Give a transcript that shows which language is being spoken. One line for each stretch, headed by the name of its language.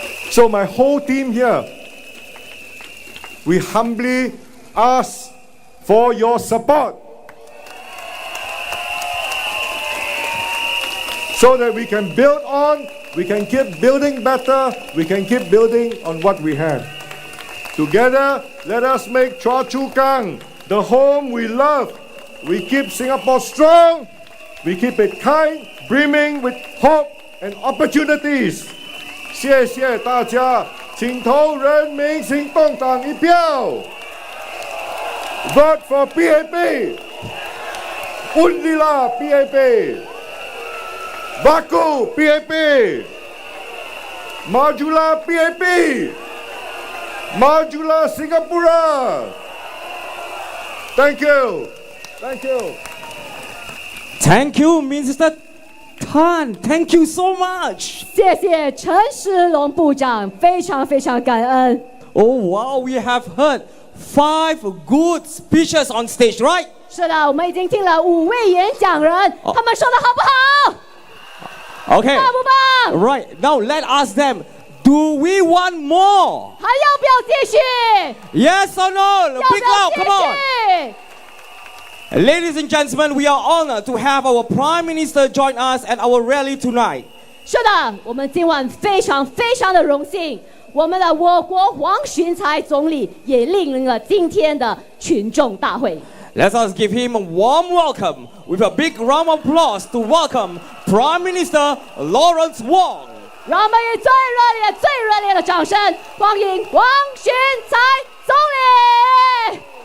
English: So my whole team here, we humbly ask for your support so that we can build on, we can keep building better, we can keep building on what we have. Together, let us make Choa Chu Kang the home we love. We keep Singapore strong, we keep it kind, brimming with hope and opportunities.
Chinese: 谢谢大家，请投人民行动党一票。
English: Vote for PAP.
Malay: Undilah PAP. Baku PAP. Majulah PAP. Majulah Singapura.
English: Thank you. Thank you. Thank you, Mr. Tan. Thank you so much.
Chinese: 谢谢陈时龙部长，非常非常感恩。
English: Oh wow, we have heard 5 good speeches on stage, right?
Chinese: 是的，我们已经听了5位演讲人，他们说的好不好？
English: Okay.
Chinese: 棒不棒？
English: Right. Now let us them. Do we want more?
Chinese: 还要不要继续？
English: Yes or no?
Chinese: 要
English: Big
Chinese: 不要
English: loud,
Chinese: 继
English: come on.
Chinese: 续？
English: Ladies and gentlemen, we are honored to have our Prime Minister join us at our rally tonight.
Chinese: 是的，我们今晚非常非常的荣幸，我们的我国黄循财总理也莅临了今天的群众大会。
English: Let us give him a warm welcome with a big round of applause to welcome Prime Minister Lawrence Wong.
Chinese: 让我们以最热烈的掌声欢迎黄循财总理。